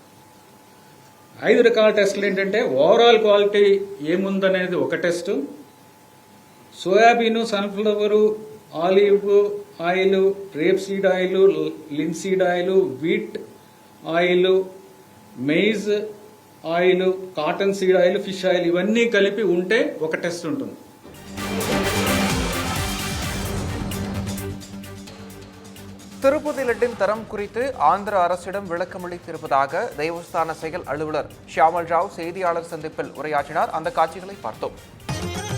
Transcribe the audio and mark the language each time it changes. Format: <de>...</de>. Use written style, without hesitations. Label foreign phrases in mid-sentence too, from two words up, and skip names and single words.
<te>5 రకాల టెస్టులు ఏంటంటే</te> <en>overall quality</en> <te>ఏముందనేది ఒక టెస్ట్,</te> <en>soybean, sunflower, olive oil, rapeseed oil, linseed oil, wheat oil, maize oil, cotton seed oil, fish oil</en> <te>ఇవన్నీ కలిపి ఉంటే ఒక టెస్ట్ ఉంటుంది.</te> <ta>திருப்பதி லட்டின் தரம் குறித்து ஆந்திர அரசிடம் விளக்கமளித்திருப்பதாக தேவஸ்தான செயல் அலுவலர் ஷியாமல் ராவ் செய்தியாளர் சந்திப்பில் உரையாற்றினார். அந்த காட்சிகளை பார்த்தோம்.</ta>